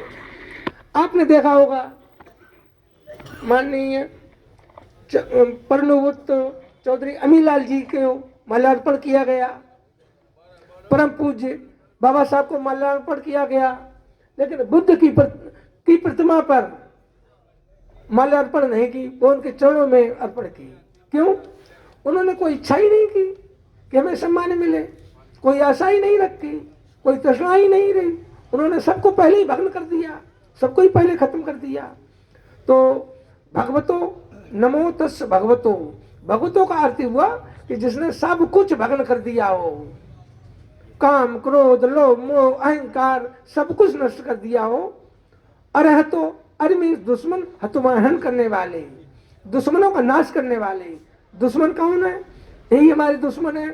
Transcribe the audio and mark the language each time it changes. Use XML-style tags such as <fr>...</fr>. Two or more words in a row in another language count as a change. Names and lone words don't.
<hi>आपने देखा होगा माननीय परनुवुत चौधरी अमीलाल जी को माल्यार्पण किया गया, परम पूज्य बाबा साहब को माल्यार्पण किया गया, लेकिन बुद्ध की प्रतिमा पर माल्यार्पण नहीं की, वो उनके चरणों में अर्पण की। क्यों? उन्होंने कोई इच्छा ही नहीं की कि हमें सम्मान मिले, कोई आशा ही नहीं रखी, कोई तृष्णा ही नहीं रही। उन्होंने सबको पहले ही भग्न कर दिया, सबको ही पहले खत्म कर दिया। तो भगवतो,</hi> <pi>नमो तस् भगवतो,</pi> <hi>भगवतो का अर्थ हुआ कि जिसने सब कुछ भग्न कर दिया हो, काम, क्रोध, लोभ, मोह, अहंकार सब कुछ नष्ट कर दिया हो। अरहतो, अरे मीन्स दुश्मन, हतुमाहन करने वाले, दुश्मनों का नाश करने वाले। दुश्मन कौन है? यही हमारे दुश्मन है।</hi>